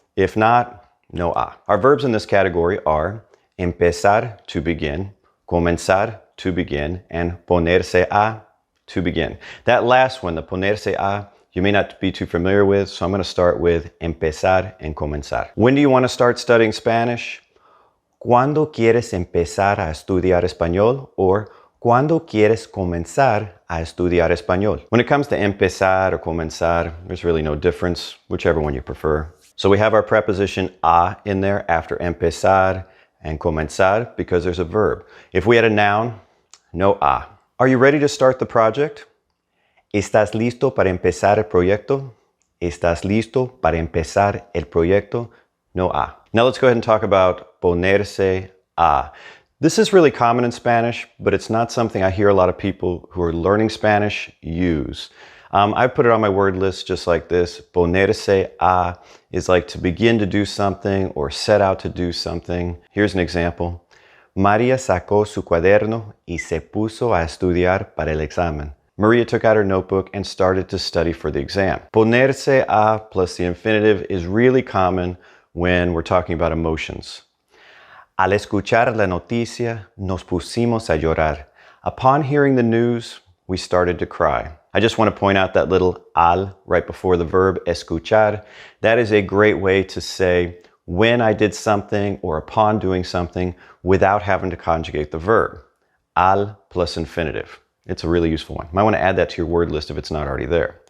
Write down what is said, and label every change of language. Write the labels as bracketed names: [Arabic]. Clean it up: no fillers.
[English] If not, no a. Our verbs in this category are empezar, to begin, comenzar, to begin, and ponerse a, to begin. That last one, the ponerse a, you may not be too familiar with, so I'm going to start with empezar and comenzar. When do you want to start studying Spanish? [Spanish] ¿Cuándo quieres empezar a estudiar español? Or ¿cuándo quieres comenzar a estudiar español? [English] When it comes to empezar or comenzar, there's really no difference, whichever one you prefer. So we have our preposition a in there after empezar and comenzar because there's a verb. If we had a noun, no a. Are you ready to start the project? [Spanish] ¿Estás listo para empezar el proyecto? ¿Estás listo para empezar el proyecto? [English] No a. Now let's go ahead and talk about ponerse a. This is really common in Spanish, but it's not something I hear a lot of people who are learning Spanish use. I put it on my word list just like this. Ponerse a is like to begin to do something or set out to do something. Here's an example. [Spanish] María sacó su cuaderno y se puso a estudiar para el examen. [English] Maria took out her notebook and started to study for the exam. Ponerse a plus the infinitive is really common when we're talking about emotions. [Spanish] Al escuchar la noticia, nos pusimos a llorar. [English] Upon hearing the news, we started to cry. I just want to point out that little al right before the verb escuchar. That is a great way to say when I did something or upon doing something without having to conjugate the verb. Al plus infinitive. It's a really useful one. You might want to add that to your word list if it's not already there.